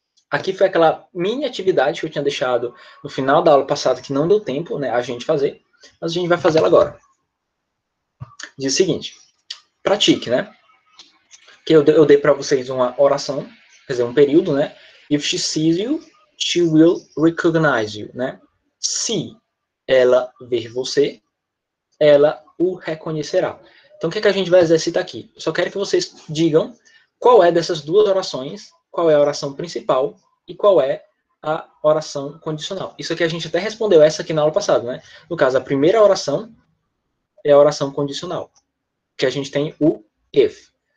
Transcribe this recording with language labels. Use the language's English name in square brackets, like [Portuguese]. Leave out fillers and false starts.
[Portuguese] Aqui foi aquela mini atividade que eu tinha deixado no final da aula passada que não deu tempo, né, a gente fazer, mas a gente vai fazer ela agora. Diz o seguinte, pratique, né? Que eu dei para vocês uma oração, quer dizer, um período, né? [English] If she sees you, she will recognize you, né? [Portuguese] Se ela ver você, ela o reconhecerá. Então, o que é que a gente vai exercitar aqui? Eu só quero que vocês digam qual é dessas duas orações, qual é a oração principal e qual é a oração condicional. Isso aqui a gente até respondeu essa aqui na aula passada, né? No caso, a primeira oração é a oração condicional, que a gente tem o if.